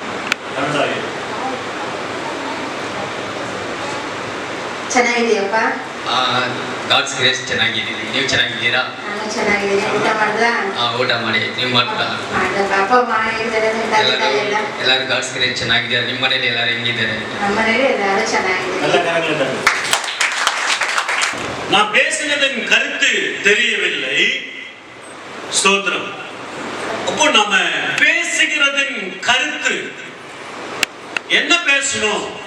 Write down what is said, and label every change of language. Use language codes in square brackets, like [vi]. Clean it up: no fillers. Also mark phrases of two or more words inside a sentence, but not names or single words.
[kn] ಚೆನ್ನಾಗಿದೆಯಪ್ಪ? [en] God's grace [kn] ಚೆನ್ನಾಗಿದ್ದೀವಿ. ನೀವು ಚೆನ್ನಾಗಿದ್ದೀರಾ? ಊಟ ಮಾಡಿ ನೀವು ಮಾಡ್ತಾ? ಎಲ್ಲರೂ [en] God's grace [kn] ಚೆನ್ನಾಗಿದ್ದಾರೆ. ನಿಮ್ಮ ಮನೇಲಿ ಎಲ್ಲರೂ ಹೆಂಗಿದ್ದಾರೆ? [ta] நான் பேசினதன் கருத்து தெரியவில்லை. ஸ்தோத்திரம். அப்போ நம்ம பேசுகிறதன் கருத்து என்ன பேசணும்?